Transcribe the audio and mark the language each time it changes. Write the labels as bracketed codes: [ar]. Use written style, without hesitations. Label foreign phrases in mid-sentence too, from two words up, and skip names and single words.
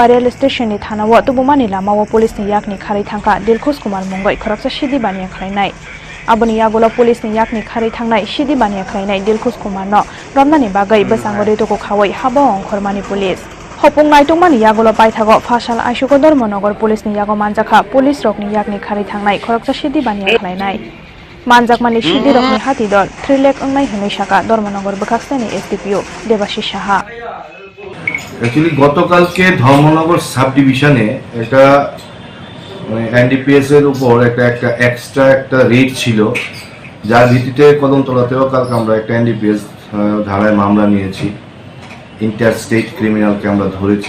[en] Rail Station [trp] ni Thanawo Tubumani Lamao Police ni yakni khari thangka Dilkhus Kumar Mongoi Khoroksa Shidi Bania Khlainai Aboni Yagulo Police ni yakni khari thangnai Shidi Bania Khlainai Dilkhus Kumar no Romnani bagai besangori to ko khawai habo Khormani Police Hopung Naitungmani Yagulo Paithago Fasal Aishugo Dormonogo Police ni Yago Manjakha Police Rokni yakni khari thangnai Khoroksa Shidi Bania Khlainai Manjakmani Shidi Rokni Hati Dol 3 lakh ongnai Hemai Shaka Dormonogo Bakaksani SDPO Debashish Saha [bn] অ্যাকচুয়ালি গতকালকে ধর্মনগর [en] sub division [bn] এটা এনডিপিএস এর উপর একটা এক্সট্রা একটা রেড ছিল যার ভিত্তিতে কদমতলাতেও কালকে আমরা একটা NDPS ধারায় মামলা নিয়েছি, [en] inter state criminal [bn] আমরা ধরেছি।